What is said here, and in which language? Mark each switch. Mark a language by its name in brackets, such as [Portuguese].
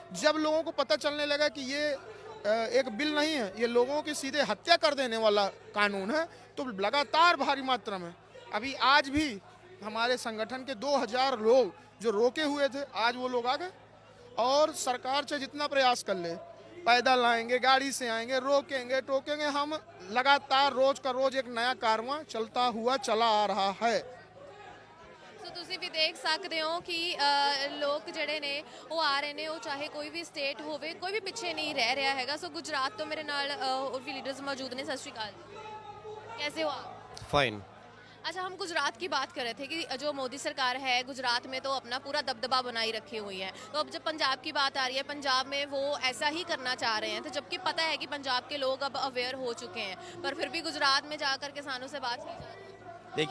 [Hindi] जब लोगों को पता चलने लगा कि ये एक बिल नहीं है, ये लोगों की सीधे हत्या कर देने वाला कानून है, तो लगातार भारी मात्रा में अभी आज भी हमारे संगठन के 2000 लोग जो रोके हुए थे, आज वो लोग आ गए और सरकार से जितना प्रयास कर ले, पैदल आएंगे, गाड़ी से आएंगे, रोकेंगे टोकेंगे, हम लगातार रोज का रोज एक नया कारवां चलता हुआ चला आ रहा है। [Punjabi] ਸੋ ਤੁਸੀਂ ਵੀ ਦੇਖ ਸਕਦੇ ਹੋ ਕਿ ਲੋਕ ਜਿਹੜੇ ਨੇ ਉਹ ਆ ਰਹੇ ਨੇ, ਉਹ ਚਾਹੇ ਕੋਈ ਵੀ ਸਟੇਟ ਹੋਵੇ, ਕੋਈ ਵੀ ਪਿੱਛੇ ਨਹੀਂ ਰਹਿ ਰਿਹਾ ਹੈਗਾ। ਸੋ ਗੁਜਰਾਤ ਤੋਂ ਮੇਰੇ ਨਾਲ ਹੋਰ ਵੀ ਲੀਡਰਸ मौजूद ने। [Hindi] सत श्री अकाल, कैसे हो आप? फाइन। अच्छा, हम गुजरात की बात कर रहे थे कि जो मोदी सरकार है गुजरात में तो अपना पूरा दबदबा बनाई रखी हुई है, तो अब जब पंजाब की बात आ रही है, पंजाब में वो ऐसा ही करना चाह रहे हैं, तो जबकि पता है कि पंजाब के लोग अब अवेयर हो चुके हैं, पर फिर भी गुजरात में जाकर किसानों से बात की जा रही है।